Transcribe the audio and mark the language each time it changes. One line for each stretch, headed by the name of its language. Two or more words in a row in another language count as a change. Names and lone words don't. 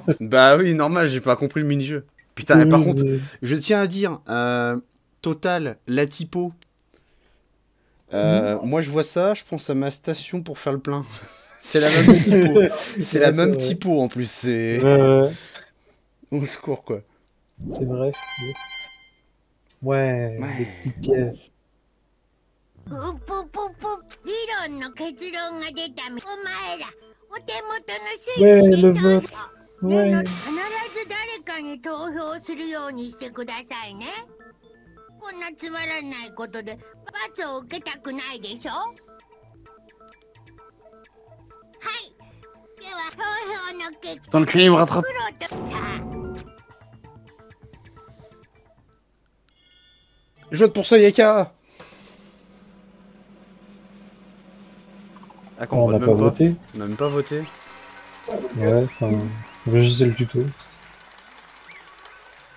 French: Bah oui, normal, j'ai pas compris le mini-jeu. Putain, par contre, je tiens à dire, Total, la typo. Moi je vois ça, je pense à ma station pour faire le plein. C'est la même typo. C'est la même typo en plus, c'est... Au secours quoi. C'est vrai. Ouais, des petites pièces.
Japanese: 理論の結論が出たみお前らお手元のスイッチに投票必ず誰かに投票するようにしてくださいねこんなつまらないことで罰を受けたくないでしょはいでは投票の結果
French: Ton cul me rattrape.
Japanese: さあ
French: Je vote pour ça, Yaka. Ah, on n'a pas voté. On n'a même pas voté. Ouais, enfin, je sais le tuto.